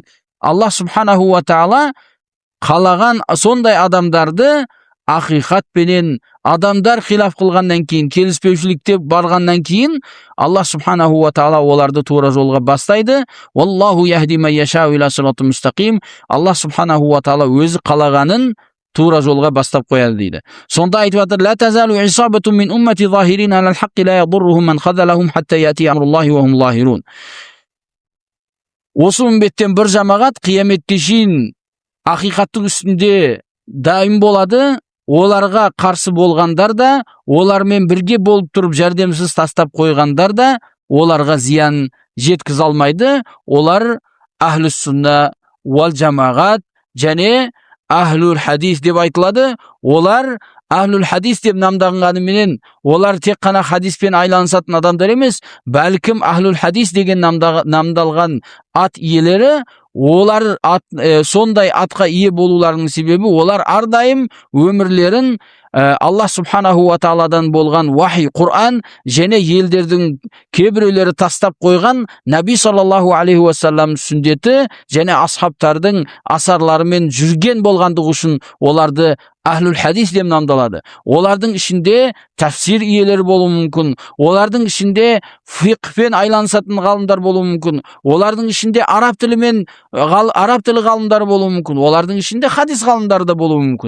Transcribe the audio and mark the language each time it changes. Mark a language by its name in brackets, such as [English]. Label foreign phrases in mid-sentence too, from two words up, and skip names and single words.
[Arabic] الله سبحانه وتعالى [Kazakh] қалаған сондай адамдарды ақиқатпенен, адамдар хилаф қылғаннан кейін, келіспеушілікте барғаннан кейін, [Arabic] الله سبحانه وتعالى [Kazakh] оларды тура жолға бастайды. [Arabic] والله يهدي من يشاء إلى صراط مستقيم. الله سبحانه وتعالى [Kazakh] өзі қалағанын тура жолға бастап қояды дейді. Сонда айтып жатыр: [Arabic] "لا تزال طائفة من أمتي ظاهرين على الحق لا يضرهم من خذلهم حتى يأتي أمر الله وهم ظاهرون." [Kazakh] Осы үмметтен бір жамағат қияметке шейін ақиқаттың үстінде дайым болады. Оларға қарсы болғандар да, олармен бірге болып тұрып жәрдемсіз тастап қойғандар да оларға зиян жеткізе алмайды. Олар [Arabic] أهل السنة والجماعة [Kazakh] және [Arabic] أهل الحديث [Kazakh] деп айтылады. Олар [Arabic] أهل الحديث [Kazakh] деп намданғанымен, олар тек қана хадиспен айланысатын адамдар емес, бәлкім ахлул хадис деген намдалған ат иелері, олар сондай атқа ие болуларының себебі, олар ардайым өмірлерін [Arabic] الله سبحانه وتعالى [Kazakh] болған вахи, Құр'ан және елдердің кейбіреулері тастап қойған [Arabic] النبي صلى الله عليه وسلم [Kazakh] сүндеті және асхабтардың асарларымен жүрген болғандығы үшін оларды [Arabic] أهل الحديث [Kazakh] деп намдалады. Олардың ішінде тафсир иелері болуы мүмкін, олардың ішінде фиқпен айланысатын ғалымдар болуы мүмкін, олардың ішінде араб тілі ғалымдары болуы мүмкін, олардың ішінде хадис ғалымдары да болуы мүмкін.